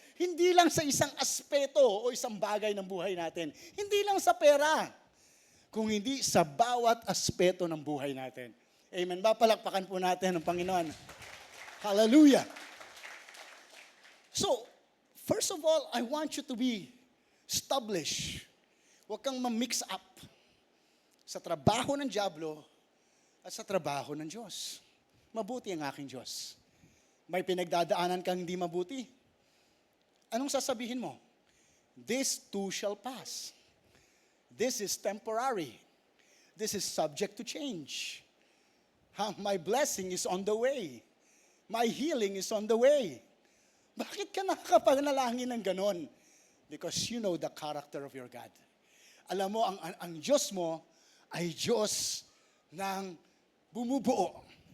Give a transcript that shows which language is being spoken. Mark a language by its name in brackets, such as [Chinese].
[Filipino] Hindi lang sa isang aspeto o isang bagay ng buhay natin. Hindi lang sa pera, kung hindi sa bawat aspeto ng buhay natin. Amen. Palakpakan po natin ang Panginoon. Hallelujah. [English] So, first of all, I want you to be established. [Filipino] Huwag kang ma-mix up sa trabaho ng dyablo at sa trabaho ng Diyos. Mabuti ang aking Diyos. May pinagdadaanan kang hindi mabuti. Anong sasabihin mo? [English] This too shall pass. This is temporary. This is subject to change. My blessing is on the way. My healing is on the way. [Filipino] Bakit ka nakakapanalangin ng ganon? [English] Because you know the character of your God. [Filipino] Alam mo, ang Diyos mo ay Diyos ng bumubuo.